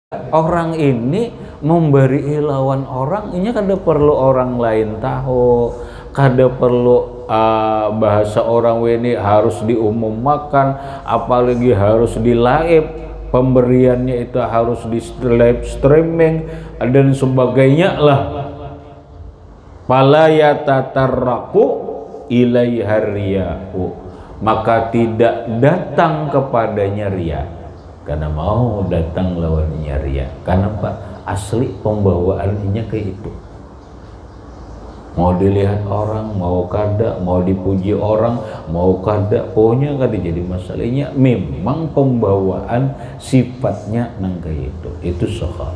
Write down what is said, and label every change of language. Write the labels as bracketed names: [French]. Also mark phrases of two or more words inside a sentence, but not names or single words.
[Banjar] orang ini memberi lawan orang ini kada perlu orang lain tahu, kada perlu bahasa orang ini harus diumumkan, apalagi harus dilaib, [Indonesian] pemberiannya itu harus di [English] live streaming [Indonesian] dan sebagainya lah. [Arabic] فلا يتطرق إليها الرياء, [Indonesian] maka tidak datang kepadanya riya, karena mau datang lawannya riya. Kenapa? [Banjar] Asli pembawaannya kayak itu. Mau dilihat orang, mau kada, mau dipuji orang, mau kada, pokoknya kada jadi masalahnya. Memang pembawaan sifatnya nang kayak itu. [Indonesian] Itu soal.